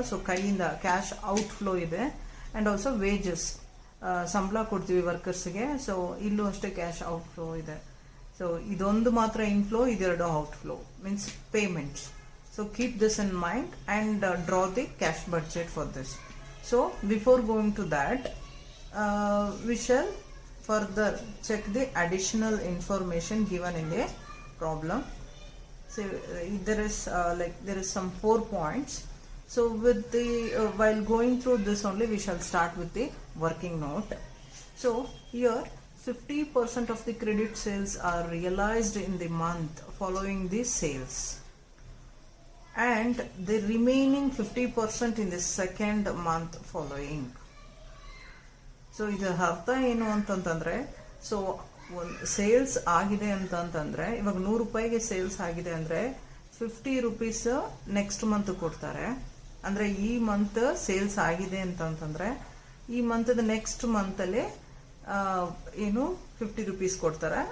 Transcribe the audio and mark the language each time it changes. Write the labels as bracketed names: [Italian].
[Kannada] So ಕೈಯಿಂದ cash outflow ಇದೆ. [English] and also wages, [Kannada] ಸಂಬಳ ಕೊಡ್ತೀವಿ ವರ್ಕರ್ಸ್ಗೆ. ಸೊ ಇಲ್ಲೂ ಅಷ್ಟೇ ಕ್ಯಾಶ್ ಔಟ್ಫ್ಲೋ ಇದೆ. ಸೊ ಇದೊಂದು ಮಾತ್ರ ಇನ್ಫ್ಲೋ, ಇದೆರಡು outflow, means payments. [English] So keep this in mind and draw the cash budget for this. So before going to that we shall further check the additional information given in the problem. So there is some 4 points. So with the while going through this only, we shall start with the working note. So here 50% of the credit sales are realized in the month following the sales, and the remaining 50% in the second month following. [Kannada] So ಇದರ ಅರ್ಥ ಏನು ಅಂತಂತಂದ್ರೆ, so sales ಆಗಿದೆ ಅಂತಂತಂದ್ರೆ, ಇವಾಗ 100 ರೂಪಾಯಿಗೆ sales ಆಗಿದೆ ಅಂದ್ರೆ 50 ರೂಪೀಸ್ ನೆಕ್ಸ್ಟ್ ಮಂತ್ ಕೊಡ್ತಾರೆ. ಅಂದ್ರೆ ಈ ಮಂತ್ ಸೇಲ್ಸ್ ಆಗಿದೆ ಅಂತಂತಂದ್ರೆ ಈ ಮಂತ್ ನೆಕ್ಸ್ಟ್ ಮಂತ್ ಅಲ್ಲಿ ಏನು 50 ರೂಪೀಸ್ ಕೊಡ್ತಾರೆ.